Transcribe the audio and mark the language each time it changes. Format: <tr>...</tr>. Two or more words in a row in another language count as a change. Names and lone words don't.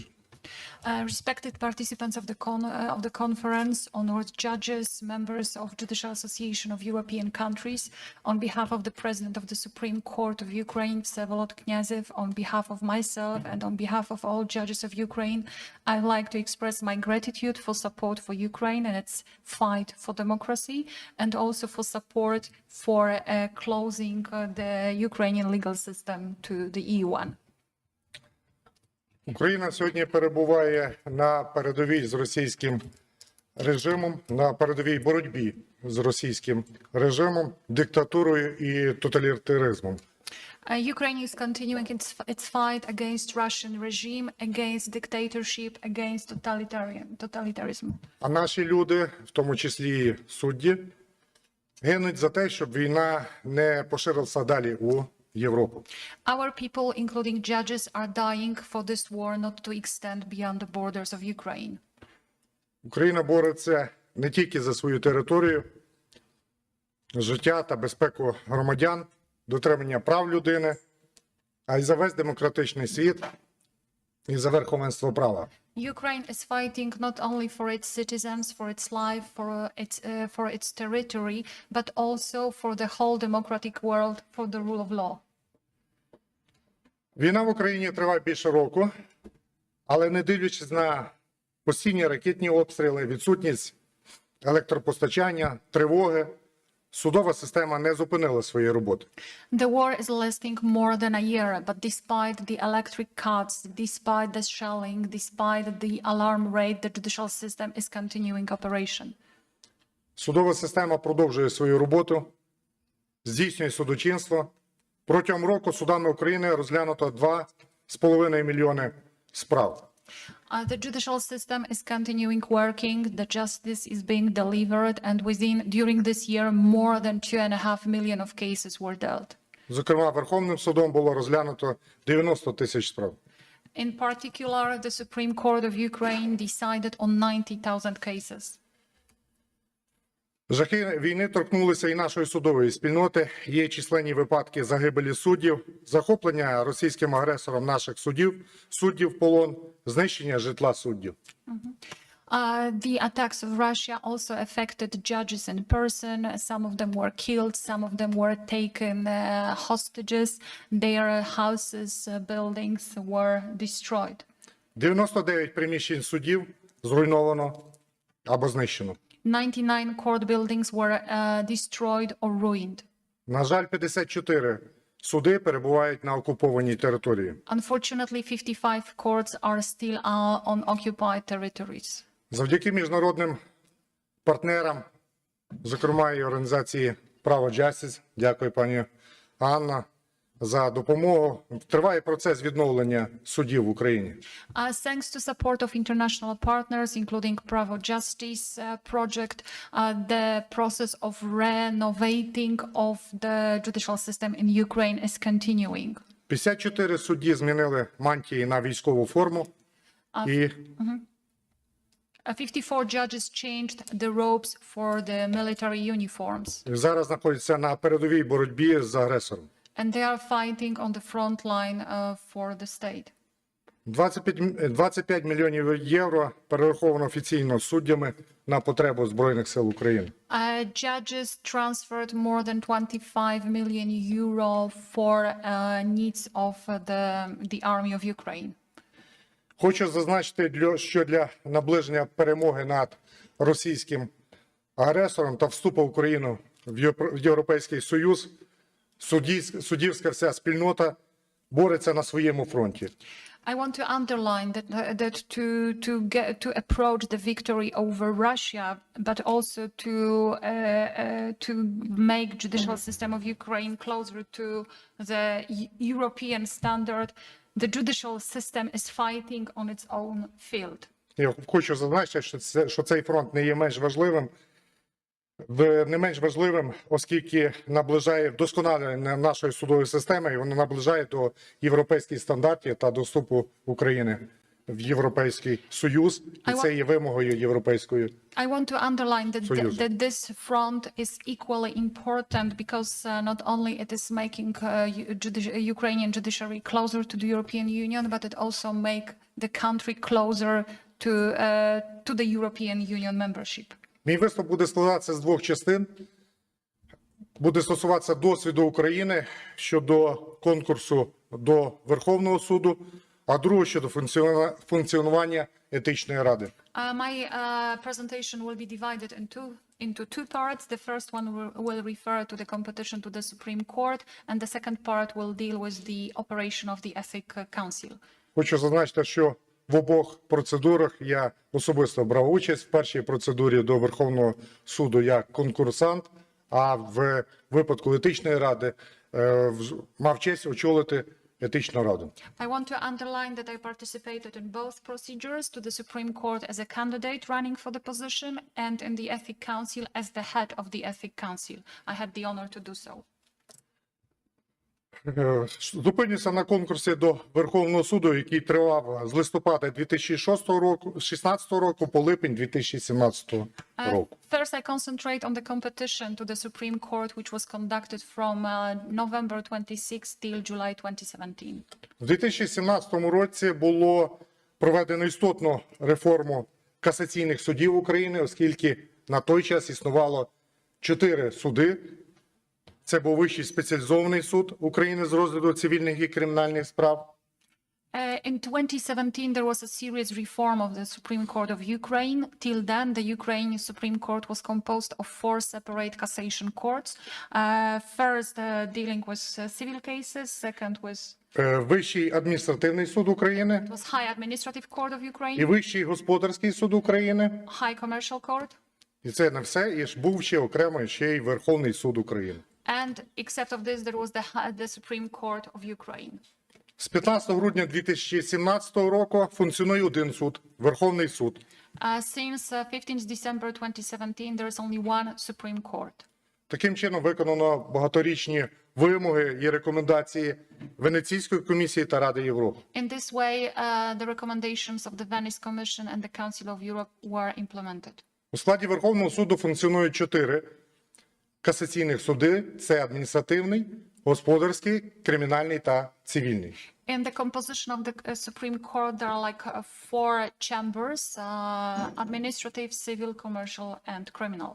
<en>Respected participants of the conference, honored judges, members of Judicial Association of European countries, on behalf of the President of the Supreme Court of Ukraine, Vsevolod Knyazev, on behalf of myself and on behalf of all judges of Ukraine, I'd like to express my gratitude for support for Ukraine and its fight for democracy, and also for support for closing the Ukrainian legal system to the EU one.</en> <uk>Україна сьогодні перебуває на передовій з російським режимом, на передовій боротьбі з російським режимом, диктатурою і тоталітаризмом.</uk> <en>Ukraine is continuing its fight against Russian regime, against dictatorship, against totalitarianism.</en> <uk>А наші люди, в тому числі і судді, гинуть за те, щоб війна не поширилася далі у Європу.</uk> <en>Our people, including judges, are dying for this war not to extend beyond the borders of Ukraine.</en> <uk>Україна бореться не тільки за свою територію, життя та безпеку громадян, дотримання прав людини, а й за весь демократичний світ і за верховенство права.</uk> <en>Ukraine is fighting not only for its citizens, for its life, for its territory, but also for the whole democratic world, for the rule of law.</en> <uk>Війна в Україні триває більше року, але не дивлячись на постійні ракетні обстріли, відсутність електропостачання, тривоги, судова система не зупинила своєї роботи.</uk> <en>The war is lasting more than a year, but despite the electric cuts, despite the shelling, despite the alarm rate, the judicial system is continuing operation.</en> <uk>Судова система продовжує свою роботу, здійснює судочинство. Протягом року судами України розглянуто 2,5 мільйони справ.</uk> <en>The judicial system is continuing working, the justice is being delivered, and during this year, more than 2.5 million of cases were dealt.</en> <uk>Зокрема, Верховним судом було розглянуто 90 тисяч справ.</uk> <en>In particular, the Supreme Court of Ukraine decided on 90,000 cases.</en> <uk>Жахи війни торкнулися і нашої судової спільноти. Є численні випадки загибелі суддів, захоплення російським агресором наших суддів в полон, знищення житла суддів.</uk> <en>The attacks of Russia also affected judges in person. Some of them were killed, some of them were taken hostages. Their houses, buildings were destroyed.</en> <uk>99 приміщень судів зруйновано або знищено.</uk> <en>99 court buildings were destroyed or ruined.</en> <uk>На жаль, 54 суди перебувають на окупованій території.</uk> <en>Unfortunately, 55 courts are still on occupied territories.</en> <uk>Завдяки міжнародним партнерам, зокрема і організації «Право Justice», дякую пані Анна, за допомогу. Триває процес відновлення судів в Україні.</uk> <en>Thanks to support of international partners, including Pravo Justice project, the process of renovating of the judicial system in Ukraine is continuing.</en> <uk>54 судді змінили мантії на військову форму.</uk> <en>54 judges changed the robes for the military uniforms.</en> <uk>Зараз знаходяться на передовій боротьбі з агресором.</uk> <en>And they are fighting on the front line for the state.</en> <uk>25 мільйонів євро перераховано офіційно суддями на потребу Збройних сил України.</uk> <en>Judges transferred more than 25 million euro for needs of the army of Ukraine.</en> <uk>Хочу зазначити, що для наближення перемоги над російським агресором та вступу України в Європейський Союз суддівська вся спільнота бореться на своєму фронті.</uk> <en>I want to underline that to approach the victory over Russia, but also to make judicial system of Ukraine closer to the European standard. The judicial system is fighting on its own field.</en> <uk>Я хочу зазначити, що цей фронт не є менш важливим, оскільки наближає вдосконалення нашої судової системи, і воно наближає до європейських стандартів та до вступу України в Європейський Союз, і це є вимогою Європейської</uk> <en>I want to underline</en> <uk>Союзу.</uk> <en>that this front is equally important because not only it is making Ukrainian judiciary closer to the European Union, but it also make the country closer to the European Union membership.</en> <uk>Мій виступ буде складатися з двох частин. Буде стосуватися досвіду України щодо конкурсу до Верховного суду, а другого щодо функціонування етичної ради.</uk> <en>My presentation will be divided into two parts. The first one will refer to the competition to the Supreme Court, and the second part will deal with the operation of the Ethics Council.</en> <uk>Хочу зазначити, що в обох процедурах я особисто брав участь. В першій процедурі до Верховного суду як конкурсант, а в випадку етичної ради мав честь очолити етичну раду.</uk> <en>I want to underline that I participated in both procedures to the Supreme Court as a candidate running for the position and in the Ethics Council as the head of the Ethics Council. I had the honor to do so.</en> <uk>Зупинюся на конкурсі до Верховного суду, який тривав з листопада 2016 року по липень 2017 року.</uk> <en>First, I concentrate on the competition to the Supreme Court, which was conducted from November 26 till July 2017.</en> <uk>У 2017 році було проведено істотну реформу касаційних судів України, оскільки на той час існувало 4 суди. Це був Вищий спеціалізований суд України з розгляду цивільних і кримінальних справ.</uk> <en>In 2017, there was a serious reform of the Supreme Court of Ukraine. Till then, the Ukrainian Supreme Court was composed of 4 separate cassation courts. First, dealing with civil cases. Second was</en> <uk>Вищий адміністративний суд України.</uk> <en>it was High Administrative Court of</en> <uk>І</uk> <en>Ukraine,</en> <uk>Вищий господарський суд України.</uk> <en>High Commercial Court,</en> <uk>І це не все, і ж був ще окремо ще й Верховний суд України.</uk> <en>and except of this, there was the Supreme Court of Ukraine.</en> <uk>З 15 грудня 2017 року функціонує один суд – Верховний суд.</uk> <en>Since 15th December 2017, there is only one Supreme Court.</en> <uk>Таким чином виконано багаторічні вимоги і рекомендації Венеційської комісії та Ради Європи.</uk> <en>In this way, the recommendations of the Venice Commission and the Council of Europe were implemented.</en> <uk>У складі Верховного суду функціонують 4 касаційних суди – це адміністративний, господарський, кримінальний та цивільний.</uk> <en>In the composition of the Supreme Court, there are like 4 chambers, administrative, civil, commercial, and criminal.</en>